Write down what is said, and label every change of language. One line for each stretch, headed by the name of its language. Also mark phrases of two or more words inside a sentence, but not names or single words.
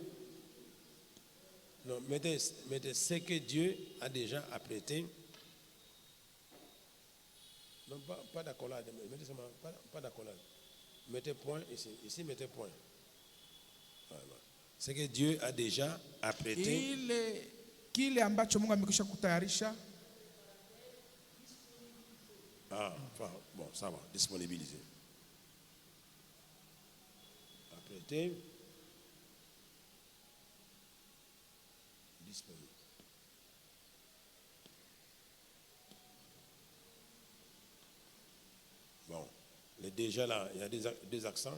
French: Non, mettez ce que Dieu a déjà apprêté. Non, pas d'accolade. Mettez seulement, pas d'accolade. Mettez point ici. Ici, mettez point. Voilà. C'est que Dieu a déjà apprêté.
Swahili: Kile ambacho Mungu amekwisha kutayarisha.
French: Enfin, bon, ça va, disponibiliser. Apprêter. Disponible. Bon, déjà là, il y a des accents.